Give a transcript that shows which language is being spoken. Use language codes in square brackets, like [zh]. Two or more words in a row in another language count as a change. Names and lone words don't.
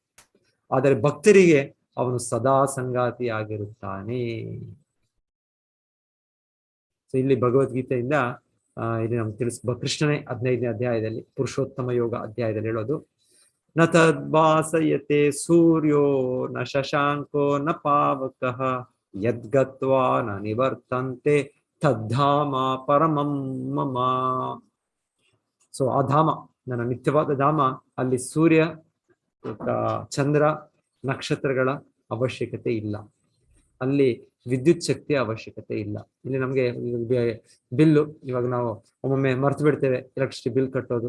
[kn] ಆದರೆ ಭಕ್ತರಿಗೆ ಅವನು ಸದಾ ಸಂಗಾತಿಯಾಗಿರುತ್ತಾನೆ. ಸೊ ಇಲ್ಲಿ ಭಗವದ್ಗೀತೆಯಿಂದ ಇಲ್ಲಿ ನಮ್ಗೆ ಕೃಷ್ಣನೇ 15ನೇ ಅಧ್ಯಾಯದಲ್ಲಿ, ಪುರುಷೋತ್ತಮ ಯೋಗ ಅಧ್ಯಾಯದಲ್ಲಿ ಹೇಳೋದು, [sa] ನ ತದ್ಭಾಸಯತೆ ಸೂರ್ಯೋ ನ ಶಶಾಂಕೋ ನ ಪಾವಕಃ ಯದ್ಗತ್ವಾ ನ ನಿವರ್ತಂತೆ ತದ್ಧಾಮ ಪರಮಂ ಮಮ. [kn] ಸೊ ಆ ಧಾಮ, ನನ್ನ ನಿತ್ಯವಾದ ಧಾಮ, ಅಲ್ಲಿ ಸೂರ್ಯ, ಚಂದ್ರ, ನಕ್ಷತ್ರಗಳ ಅವಶ್ಯಕತೆ ಇಲ್ಲ, ಅಲ್ಲಿ ವಿದ್ಯುತ್ ಶಕ್ತಿಯ ಅವಶ್ಯಕತೆ ಇಲ್ಲ. ಇಲ್ಲಿ ನಮ್ಗೆ ಬಿಲ್ಲು, ಇವಾಗ ನಾವು ಒಮ್ಮೊಮ್ಮೆ ಮರ್ತು ಬಿಡ್ತೇವೆ [en] electricity bill [kn] ಕಟ್ಟೋದು.